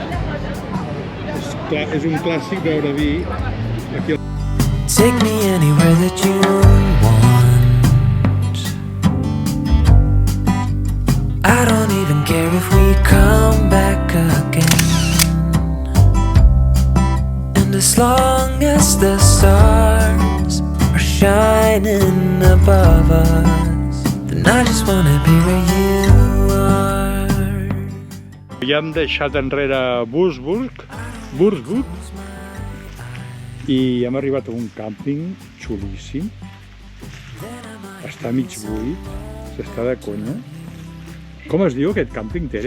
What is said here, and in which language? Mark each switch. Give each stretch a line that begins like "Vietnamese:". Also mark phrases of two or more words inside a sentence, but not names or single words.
Catalan: És un clàssic beure vi aquí.
English: Take me anywhere that you want. I don't even care if we come back again. And as long as the stars are shining above us, then I just wanna be where you are.
Catalan: Ja hem deixat enrere Würzburg i hem arribat a un càmping xulíssim. Està mig buit, s'està de conya. Com es diu aquest càmping, Tere?